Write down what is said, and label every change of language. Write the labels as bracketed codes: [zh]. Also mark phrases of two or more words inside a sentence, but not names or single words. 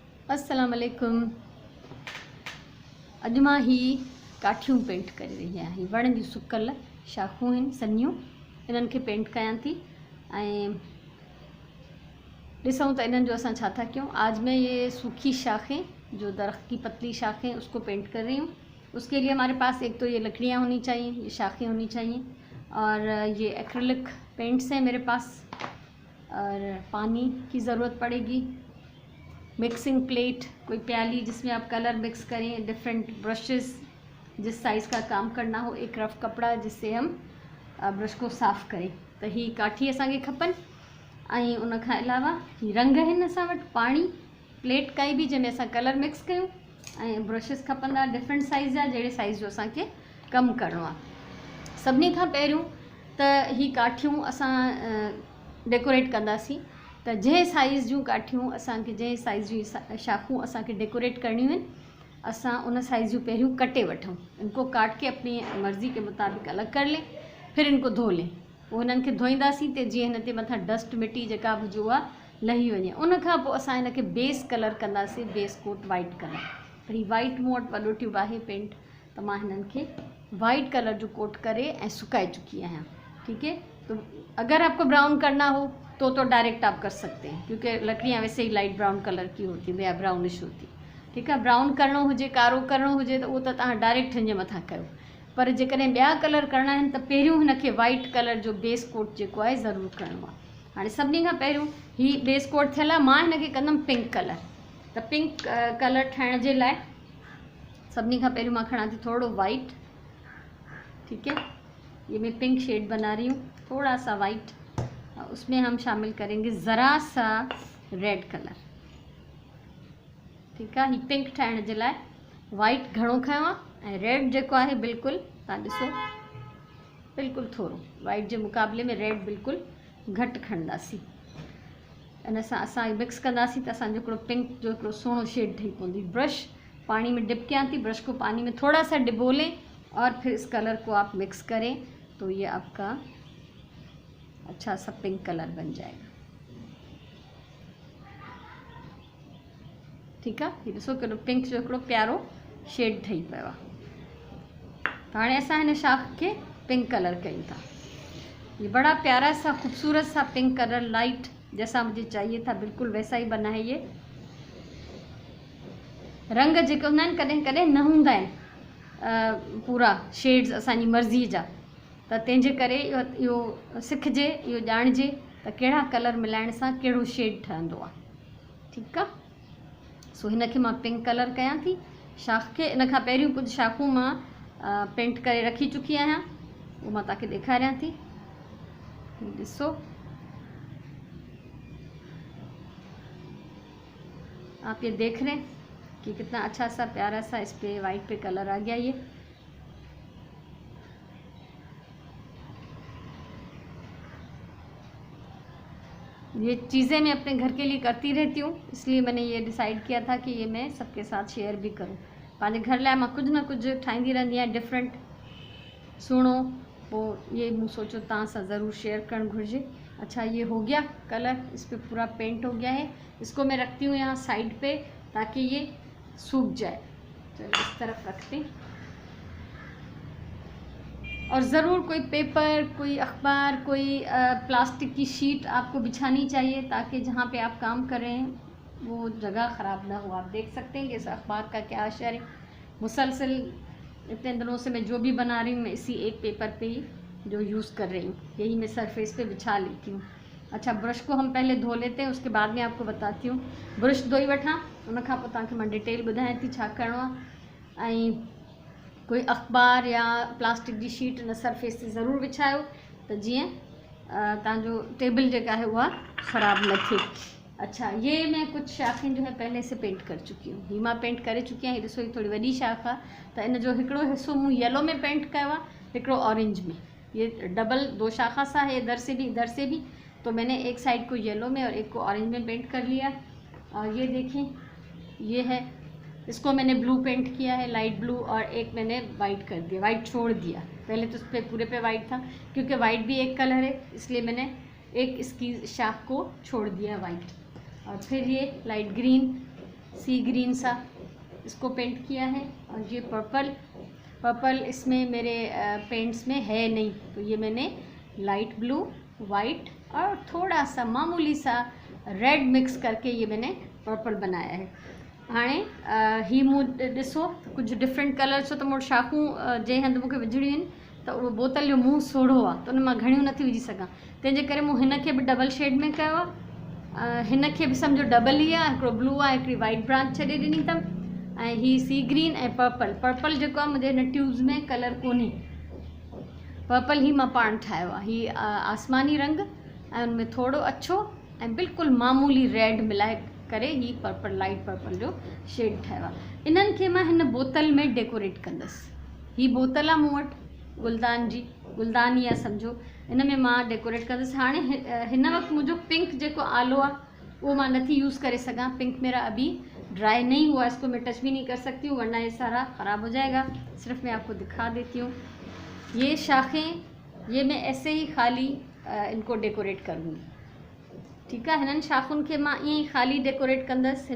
[ar] السلام عليكم. [sd] अॼु मां ही काठियूं पेंट करे रही आहियां। ही वण जी सुकल शाखूं आहिनि सन्नियूं, इन्हनि खे पेंट कयां थी। ऐं ॾिसूं त इन्हनि जो असां छा था कयूं। [hi] आज मैं ये सूखी शाखें, जो दरख्त की पतली शाखें, उसको पेंट कर रही हूँ। उसके लिए हमारे पास एक तो ये लकड़ियाँ होनी चाहिए, ये शाखें होनी चाहिए, और ये [en] acrylic paints [hi] हैं मेरे पास, और पानी की ज़रूरत पड़ेगी, [en] mixing plate, [hi] कोई प्याली जिसमें आप [en] colour mix [hi] करें, [en] different brushes, [hi] जिस साइज़ का काम करना हो, एक रफ कपड़ा जिससे हम ब्रश को साफ़ करें। [sd] तो ही काठी असांखे खपनि। ऐं उन खां अलावा ही रंग आहिनि असां वटि, पाणी, प्लेट काई बि जंहिंमें असां [en] colour mix [sd] कयूं, ऐं ब्रशिस खपंदा [en] different size [sd] जा, जहिड़े साइज़ जो असांखे कमु करिणो आहे। सभिनी खां पहिरियों त ही काठियूं असां डेकोरेट कंदासीं। त जंहिं साइज़ जूं काठियूं असांखे, जंहिं साइज़ जूं शाखूं असांखे डेकोरेट करणियूं आहिनि, असां उन साइज़ जूं पहिरियों कटे वठूं। इनको काट के अपनी मर्ज़ी के मुताबिक अलॻि कर लें, फिर इनको धो लें। पोइ हिननि खे धोईंदासीं त जीअं हिन ते मथां डस्ट मिटी जेका बि हुजे उहा लही वञे। उन खां पोइ असां हिन खे [en] base colour [sd] कंदासीं, [en] base coat white colour. [sd] त ही वाइट मूं वटि वॾो ट्यूब आहे पेंट, त मां हिननि खे [en] white colour [sd] जो कोट करे ऐं सुकाए चुकी आहियां। [hi] ठीक है, तो अगर आपको ब्राउन करना हो तो डायरेक्ट आप कर सकते हैं, क्योंकि लकड़ियाँ वैसे ही [en] light brown colour [hi] की होती हैं या ब्राउनिश होती। [sd] ठीक है, ब्राउन करणो हुजे, कारो करणो हुजे त उहो त तव्हां डायरेक्ट हिन जे मथां कयो। पर जेकॾहिं ॿिया कलर करणा आहिनि त पहिरियों हिन खे [en] white colour [sd] जो [en] base coat [sd] जेको आहे ज़रूरु करिणो आहे। हाणे सभिनी खां पहिरियों ही [en] base coat [sd] थियल आहे, मां हिन खे कंदमि [en] pink colour. [sd] त [en] pink colour [sd] ठाहिण जे लाइ सभिनी खां पहिरियों मां खणा थी थोरो वाइट। [hi] ठीक है, ये मैं [en] pink shade [hi] बना रही हूँ, थोड़ा सा वाइट, उसमें हम शामिल करेंगे ज़रा सा [en] red colour. [sd] ठीक है, ही पिंक ठाहिण जे लाइ वाइट घणो खयो आहे ऐं रेड जेको आहे बिल्कुलु, तव्हां ॾिसो, बिल्कुलु थोरो। वाइट जे मुक़ाबले में रेड बिल्कुलु घटि खणंदासीं। इन सां असां मिक्स कंदासीं त असांजो हिकिड़ो पिंक जो हिकिड़ो सुहिणो शेड ठही पवंदी। ब्रश पानी में डिप कयां थी, [hi] ब्रश को पानी में थोड़ा सा डिबो लें और फिर इस कलर को आप मिक्स करें तो ये आपका अच्छा सा [en] pink colour [hi] बन जाएगा। ठीक है, [sd] ये ॾिसो केॾो पिंक जो हिकिड़ो प्यारो शेड ठही पियो आहे। त हाणे असां हिन शाख खे [en] pink colour [sd] कयूं था। [hi] ये बड़ा प्यारा सा खूबसूरत सा [en] pink colour, [hi] लाइट जैसा मुझे चाहिए था बिल्कुल वैसा ही बना है। [sd] ये रंग जेके हूंदा आहिनि कॾहिं कॾहिं न हूंदा आहिनि पूरा शेड्स असांजी मर्ज़ी जा, त तंहिंजे करे इहो सिखिजे, इहो ॼाणिजे त कहिड़ा कलर मिलाइण सां कहिड़ो शेड ठहंदो आहे। ठीकु आहे, सो हिन खे मां [en] pink colour [sd] कयां थी शाख खे। इन खां पहिरियों कुझु शाखूं मां पेंट करे रखी चुकी आहियां, उहो मां तव्हांखे ॾेखारियां थी। ॾिसो, [hi] आप ये देख रहे हैं कि कितना अच्छा सा प्यारा सा इस पे वाइट पे कलर आ गया। ये चीज़ें मैं अपने घर के लिए करती रहती हूँ, इसलिए मैंने ये डिसाइड किया था कि ये मैं सबके साथ शेयर भी करूँ। [sd] पंहिंजे घर लाइ मां कुछ न कुछ ठाहींदी रहंदी आहियां डिफरेंट सुहिणो, पोइ ये मूं सोचो तव्हां सां ज़रूर शेयर करणु घुरिजे। [hi] अच्छा, ये हो गया कलर, इस पर पूरा पेंट हो गया है। इसको मैं रखती हूँ यहाँ साइड पे ताकि ये सूख जाए। चलो इस तरफ रखते हैं, और ज़रूर कोई पेपर, कोई अखबार, कोई प्लास्टिक की शीट आपको बिछानी चाहिए ताकि जहाँ पे आप काम कर रहे हैं वो जगह ख़राब ना हो। आप देख सकते हैं कि इस अखबार का क्या असर है। मुसलसल इतने दिनों से मैं जो भी बना रही हूँ, मैं इसी एक पेपर पे ही जो यूज़ कर रही हूँ, यही मैं सरफेस पे बिछा लेती हूँ। अच्छा, ब्रश को हम पहले धो लेते हैं, उसके बाद में आपको बताती हूँ। [sd] ब्रश धोई वठां, उन खां पोइ तव्हांखे मां डिटेल ॿुधायां थी छा करिणो आहे। ऐं कोई अखबार या प्लास्टिक जी शीट इन सरफेस ते ज़रूरु विछायो त जीअं तव्हांजो टेबल जेका है उहा ख़राब न थिए। [hi] अच्छा, ये मैं कुछ शाखें जो है पहले से पेंट कर चुकी हूँ। [sd] ही मां पेंट करे चुकी आहियां। ॾिसो, ही थोड़ी वॾी शाख आहे, त इन जो हिकिड़ो हिस्सो मूं येलो में पेंट कयो आहे, हिकिड़ो ऑरेंज में। [hi] ये डबल दो शाखा सा है, इधर से भी इधर से भी, तो मैंने एक साइड को येलो में और एक को ऑरेंज में पेंट कर लिया। और ये देखें, ये है, इसको मैंने ब्लू पेंट किया है, [en] light blue, [hi] और एक मैंने वाइट कर दिया, वाइट छोड़ दिया। पहले तो उस पर पूरे पे वाइट था, क्योंकि वाइट भी एक कलर है, इसलिए मैंने एक इसकी शाख को छोड़ दिया वाइट। और फिर ये [en] light green, sea green [hi] सा इसको पेंट किया है। और ये पर्पल इसमें मेरे पेंट्स में है नहीं, तो ये मैंने [en] light blue, [hi] वाइट और थोड़ा सा मामूली सा रेड मिक्स करके ये मैंने पर्पल बनाया है। [sd] हाणे ही मूं ॾिसो कुछ [en] different colours [sd] हो, तो मूं शाखूं जंहिं हंधि मूंखे विझणियूं आहिनि त उहो बोतल जो मुंहुं सोढ़ो आहे, त उन मां घणियूं नथी विझी सघां, तंहिंजे करे मूं हिन खे बि [en] double shade [sd] में कयो आहे। हिन खे बि सम्झो डबल ई आहे, हिकिड़ो ब्लू आहे, हिकिड़ी वाइट ब्रांच छॾे ॾिनी अथमि। ऐं ही [en] sea green [sd] ऐं पर्पल जेको आहे मुंहिंजे हिन ट्यूब्स में कलर कोन्हे, पर्पल ही मां पाण ठाहियो आहे। ही आसमानी रंग ऐं उनमें थोरो अछो ऐं बिल्कुलु मामूली रेड मिलाए करे ही पर्पल, [en] light purple [sd] जो शेड ठाहियो आहे। इन्हनि खे मां हिन बोतल में डेकोरेट कंदसि। ही बोतल आहे मूं वटि गुलदान जी, गुलदान ई आहे सम्झो, इन में मां डेकोरेट कंदसि। हाणे हिन वक़्तु मुंहिंजो पिंक जेको आलो आहे [hi] वो मैं नहीं यूज़ कर सका, पिंक मेरा अभी ड्राई नहीं हुआ, इसको मैं टच भी नहीं कर सकती हूँ वरना ये सारा ख़राब हो जाएगा। सिर्फ मैं आपको दिखा देती हूँ। ये शाखें ये मैं ऐसे ही खाली इनको डेकोरेट करूँगी, ठीक है। [sd] हिनन शाखुन के मां ईअं खाली डेकोरेट कंदसि।